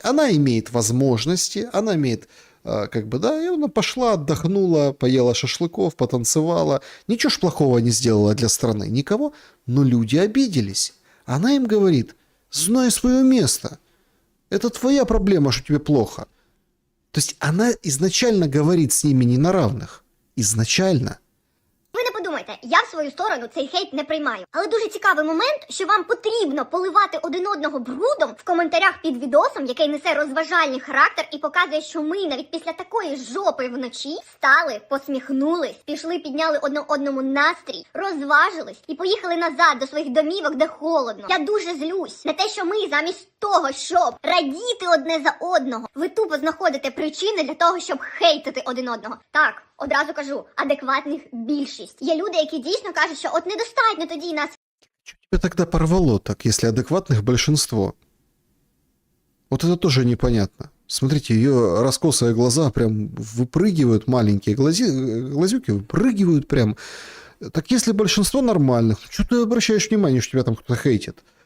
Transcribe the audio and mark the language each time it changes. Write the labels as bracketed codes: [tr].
[ru] Она имеет возможности, она имеет... как бы, да, и она пошла, отдохнула, поела шашлыков, потанцевала. Ничего ж плохого не сделала для страны, никого. Но люди обиделись. Она им говорит, знай свое место. Это твоя проблема, что тебе плохо. То есть она изначально говорит с ними не на равных. Изначально. [uk] Ви не подумайте, я в свою сторону цей хейт не приймаю. Але дуже цікавий момент, що вам потрібно поливати один одного брудом в коментарях під відосом, який несе розважальний характер і показує, що ми навіть після такої жопи вночі стали, посміхнулись, пішли, підняли одному настрій, розважились і поїхали назад до своїх домівок, де холодно. Я дуже злюсь на те, що ми замість того, щоб радіти одне за одного, ви тупо знаходите причини для того, щоб хейтити один одного. Так, одразу кажу, адекватних більшість. Є люди, які дійсно кажуть, що от недостатньо тоді нас [ru] тебя тогда порвало так, если адекватных большинство? Вот это тоже непонятно. Смотрите, ее раскосые глаза прям выпрыгивают, маленькие глазюки выпрыгивают прям. Так если большинство нормальных, что ты обращаешь внимание, что тебя там кто-то хейтит?